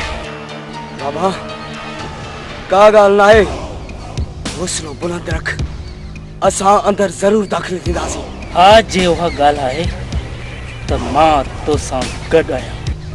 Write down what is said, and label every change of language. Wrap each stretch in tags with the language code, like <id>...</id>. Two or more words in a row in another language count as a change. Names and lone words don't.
<sd>बाबा का गाल ना है, हौसलो बुलंद रख, असा अंदर जरूर दाखिल थींदासीं। आज जे उहा गाल है तो मां तो सां गॾु आहियां।</sd>